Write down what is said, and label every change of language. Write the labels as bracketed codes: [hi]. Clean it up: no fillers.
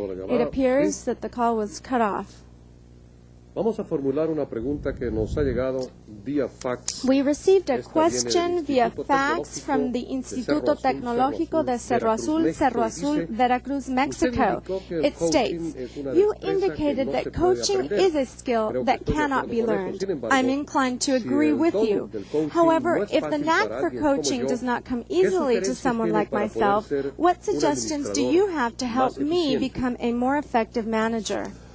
[en] It appears that the call was cut off. [es] Vamos a formular una pregunta que nos ha llegado vía fax. [en] We received a question via fax from the Instituto Tecnológico de Cerro Azul, Veracruz, Mexico. It states, you indicated that coaching is a skill that cannot be learned. I'm inclined to agree with you. However, if the knack for coaching does not come easily to someone like myself, what suggestions do you have to help me become a more effective manager?